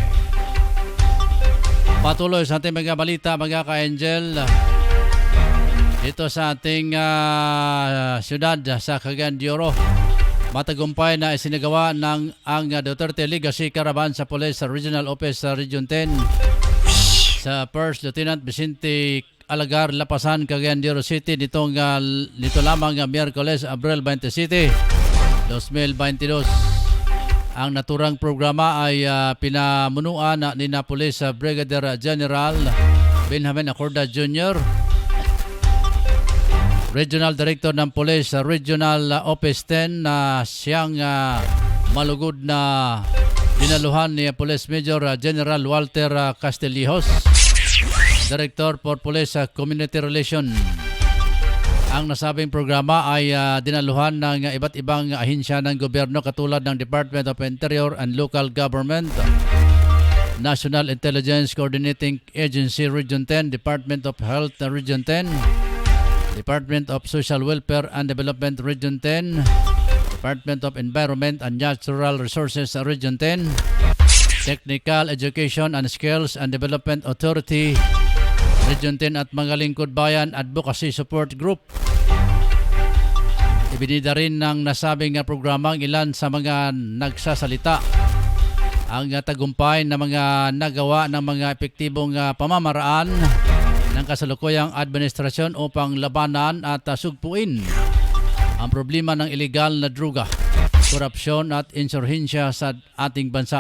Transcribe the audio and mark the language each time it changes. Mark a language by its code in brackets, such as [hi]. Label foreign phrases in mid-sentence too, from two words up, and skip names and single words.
[tl] Patuloy sa ating mga balita, mga ka-Angel. Dito sa ating siyudad sa Cagayan de Oro, matagumpay na isinagawa ng ang Duterte Legacy Caravan sa Police Regional Office sa Region 10 sa First Lieutenant Vicente Alagar, Lapasan, Cagayan de Oro City dito lamang Miyerkules, Abril 27, 2022. Ang naturang programa ay pinamunuan ni Police Brigadier General Benjamin Acorda Jr., Regional Director ng Police Regional Office 10 na siyang malugod na dinaluhan ni Police Major General Walter Castillejos, Director for Police Community Relations. Ang nasabing programa ay dinaluhan ng iba't ibang ahensya ng gobyerno katulad ng Department of Interior and Local Government, National Intelligence Coordinating Agency Region 10, Department of Health Region 10, Department of Social Welfare and Development Region 10, Department of Environment and Natural Resources Region 10, Technical Education and Skills and Development Authority Region 10 at mga lingkod bayan advocacy support group. Ibinida rin ng nasabing programa ang ilan sa mga nagsasalita. Ang tagumpay na mga nagawa ng mga epektibong pamamaraan ng kasalukuyang administrasyon upang labanan at sugpuin ang problema ng illegal na droga, korupsyon at insurhensya sa ating bansa.